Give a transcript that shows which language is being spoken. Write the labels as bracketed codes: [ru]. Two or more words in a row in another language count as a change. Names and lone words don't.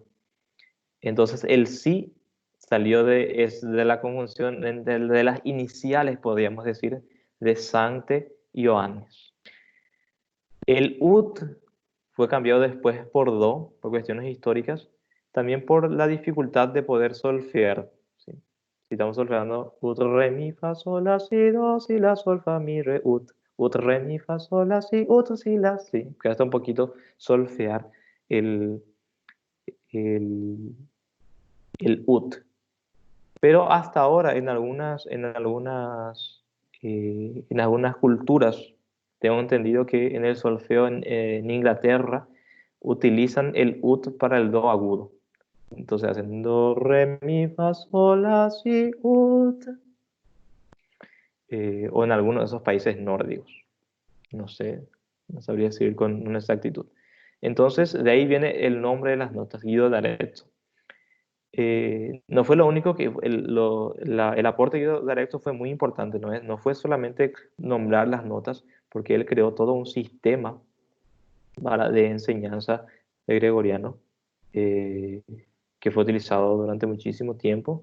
[es] Entonces el si salió es de la conjunción de las iniciales, podríamos decir, de Sancte y Ioannes. El ut fue cambiado después por do, por cuestiones históricas, también por la dificultad de poder solfear. ¿Sí? Si estamos solfeando ut, re, mi, fa, sol, la, si, do, si, la, sol, fa, mi, re, ut. Ut, re, mi, fa, sol, la, si, ut, si, la, si. Cuesta un poquito solfear el, el, el ut. Pero hasta ahora en algunas culturas, tengo entendido que en el solfeo en Inglaterra utilizan el ut para el do agudo. Entonces hacen do, re, mi, fa, sol, la, si, ut. O en algunos de esos países nórdicos. No sé, no sabría decir con una exactitud. Entonces de ahí viene el nombre de las notas, Guido d'Arezzo. No fue lo único que el aporte de Guido d'Arezzo fue muy importante, no fue solamente nombrar las notas, porque él creó todo un sistema de enseñanza de gregoriano eh, que fue utilizado durante muchísimo tiempo.